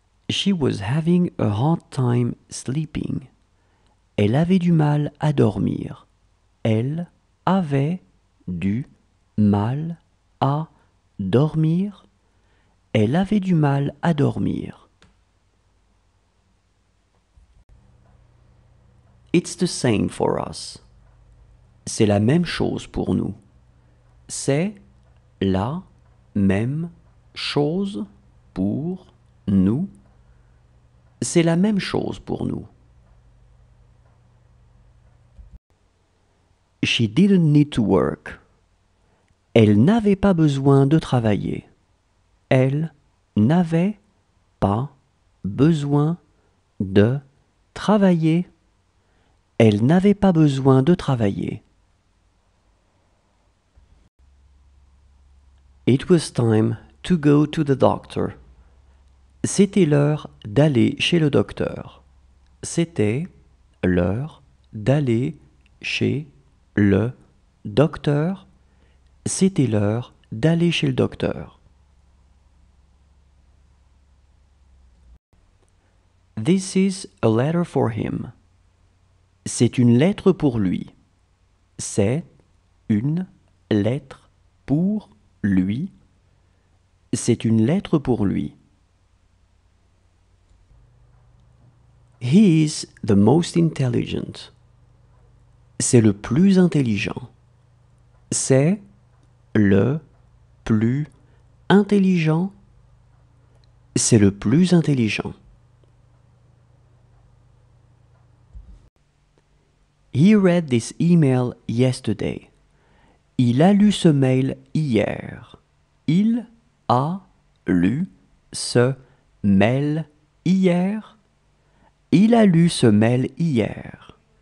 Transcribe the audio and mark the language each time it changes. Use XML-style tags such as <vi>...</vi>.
<en>She was having a hard time sleeping.</en> <fr>Elle avait du mal à dormir. Elle avait du mal à dormir. Elle avait du mal à dormir.</fr> <en>It's the same for us.</en> <fr>C'est la même chose pour nous. C'est la même chose pour nous. C'est la même chose pour nous.</fr> <en>She didn't need to work.</en> <fr>Elle n'avait pas besoin de travailler. Elle n'avait pas besoin de travailler. Elle n'avait pas besoin de travailler.</fr> <en>It was time to go to the doctor.</en> <fr>C'était l'heure d'aller chez le docteur. C'était l'heure d'aller chez le docteur. C'était l'heure d'aller chez le docteur.</fr> <en>This is a letter for him.</en> <fr>C'est une lettre pour lui. C'est une lettre pour lui. C'est une lettre pour lui.</fr> <en>He is the most intelligent.</en> <fr>C'est le plus intelligent. C'est le plus intelligent. C'est le plus intelligent.</fr> <en>He read this email yesterday.</en> <fr>Il a lu ce mail hier. Il a lu ce mail hier. Il a lu ce mail hier.</fr>